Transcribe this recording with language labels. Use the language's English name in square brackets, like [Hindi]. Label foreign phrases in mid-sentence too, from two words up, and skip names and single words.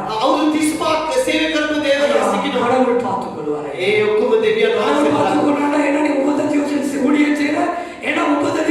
[Sinhala] අවුරුදු 35ක් සේවය කරපු දේවදාසෙක් ඉන්නවා. [Tamil] கடவுள் பார்த்துக் கொள்வாரே. [Sinhala] ඒ ඔක්කොම දෙවියන් [Tamil] கடவுள் [Sinhala] වහන්සේ [Tamil] பார்த்துக் கொள்றானா? என்ன நீ 35 வருஷம் ஊழியம் செய்யற? ஏன்னா